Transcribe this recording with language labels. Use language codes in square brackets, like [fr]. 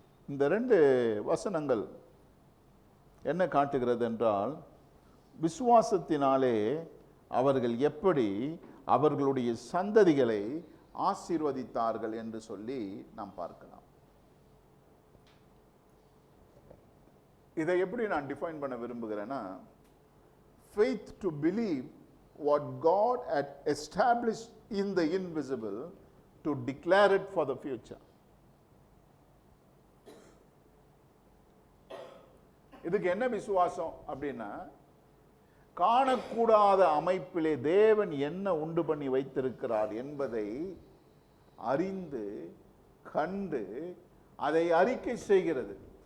[ta] இந்த 2 வசனங்கள் என்ன காட்டுகிறது என்றால், விசுவாசத்தினாலே அவர்கள் எப்படி அவர்களுடைய சந்ததிகளை ஆசீர்வதித்தார்கள் என்று சொல்லி நாம் பார்க்கலாம். இதை எப்படி நான் டிஃபைன் பண்ண விரும்புகிறேன்னா, [en] faith to believe what God had established in the invisible to declare it for the future. [ta] இதுக்கு என்ன விசுவாசம் அப்படின்னா, காணக்கூடாத அமைப்பிலே தேவன் என்ன உண்டு பண்ணி வைத்திருக்கிறார் என்பதை அறிந்து கண்டு அதை அறிக்கை செய்கிறது.